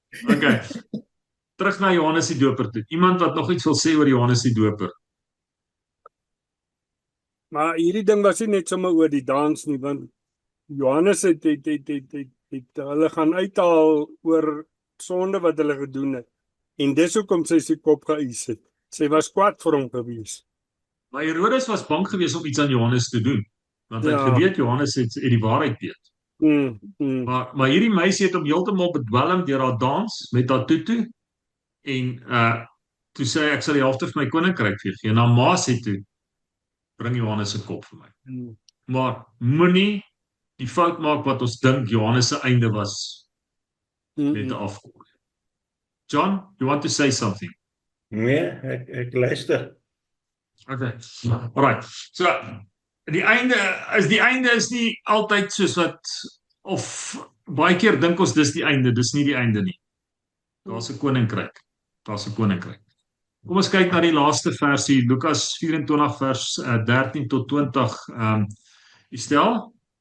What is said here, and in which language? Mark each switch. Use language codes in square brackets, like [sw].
[af] Okay. Terug na Johannes die Doper toe. Iemand wat nog iets wil sê oor Johannes die Doper? Maar hierdie ding was nie net sommer oor die dans nie, want Johannes het hulle gaan uithaal oor sonde wat hulle gedoen het. En dis hoekom sy kop geëis het. Sy was kwaad vir hom gewees. Maar Herodes was bang geweest om iets aan Johannes te doen, want hy het Ja. geweet Johannes het die waarheid weet. Maar hierdie meisie het hom heeltemal bedwelm deur haar dans met haar tutu en toe sê hy, ek sal die helfte van my koninkryk vir jou gee. En haar ma sê toe, bring Johannes se kop vir my. Maar moenie die fout maak wat ons dink Johannes se einde was met 'n afkom. [en] John, you want to say something? [af] Nee, ek luister. Okay. Alright. So die einde is nie altyd soos wat of baie keer dink ons dis die einde, dis nie die einde nie. Daar's 'n koninkryk. Daar's 'n koninkryk. Kom ons kyk na die laaste versie, Lukas 24 vers 13 tot 20. Stel